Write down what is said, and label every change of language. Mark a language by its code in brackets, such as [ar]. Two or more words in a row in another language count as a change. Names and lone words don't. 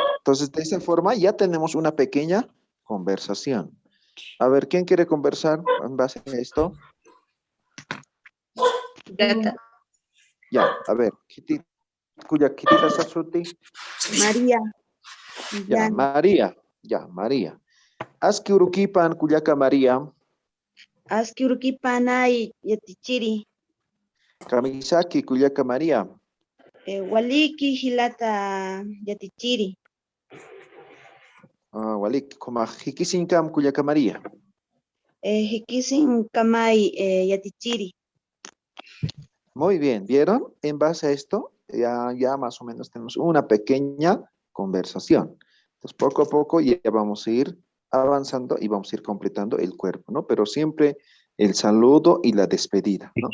[es] Entonces, de esa forma ya tenemos una pequeña conversación. A ver, ¿quién quiere conversar en base a esto? Gata. Ya, a ver, [ay] cuya kitita sasuti. [es] María. Ya, María. Ya, María. [ay] Aski urukipan kuyaka María. Aski urkipanay yatichiri. Kamisaki kuyaka María. Waliki hilata yatichiri. Walik, [es] como [ay] hikisinkam kuyaka María. Hikisin kamay yatichiri. [es] Muy bien, ¿vieron? En base a esto, ya más o menos tenemos una pequeña conversación. Entonces, poco a poco ya vamos a ir avanzando y vamos a ir completando el cuerpo, ¿no? Pero siempre el saludo y la despedida, ¿no?